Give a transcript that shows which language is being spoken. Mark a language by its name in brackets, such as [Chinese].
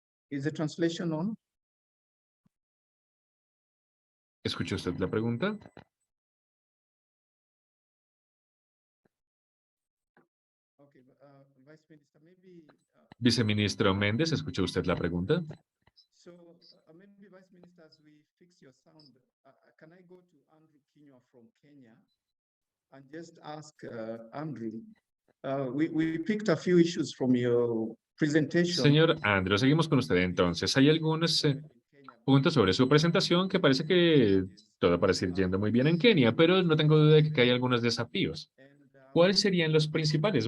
[English] Is the translation on? [Spanish] ¿Escuchó usted la pregunta? [English] Okay, Vice Minister, maybe, [Spanish] Viceministro Méndez, ¿escuchó usted la pregunta? [English] so maybe Vice Minister, as we fix your sound, can I go to Andrew Quinoa from Kenya and just ask Andrew? We picked a few issues from your presentation. [Spanish] Señor Andrew, seguimos con usted entonces. Hay algunos puntos sobre su presentación que parece que todo parece ir yendo muy bien en Kenia, pero no tengo duda de que hay algunos desafíos. ¿Cuáles serían los principales?